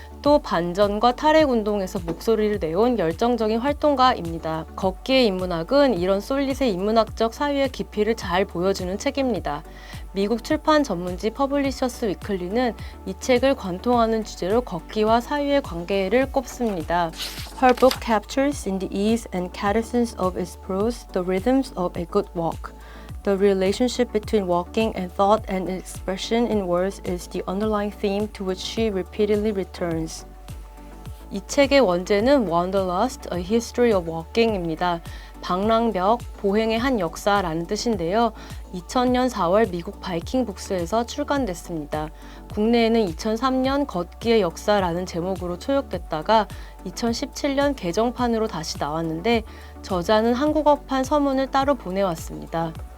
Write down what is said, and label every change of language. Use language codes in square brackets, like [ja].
[ko] 또 반전과 탈핵운동에서 목소리를 내온 열정적인 활동가입니다. 걷기의 인문학은 이런 솔릿의 인문학적 사유의 깊이를 잘 보여주는 책입니다. 미국 출판 전문지 퍼블리셔스 위클리는 이 책을 관통하는 주제로 걷기와 사유의 관계를 꼽습니다. [en] Her book captures in the ease and cadence of its prose the rhythms of a good walk. The relationship between walking and thought and expression in words is the underlying theme to which she repeatedly returns. [ko] 이 책의 원제는 Wanderlust, A History of Walking입니다. 방랑벽, 보행의 한 역사라는 뜻인데요. 2000년 4월 미국 바이킹 북스에서 출간됐습니다. 국내에는 2003년 걷기의 역사라는 제목으로 초역됐다가 2017년 개정판으로 다시 나왔는데 저자는 한국어판 서문을 따로 보내왔습니다.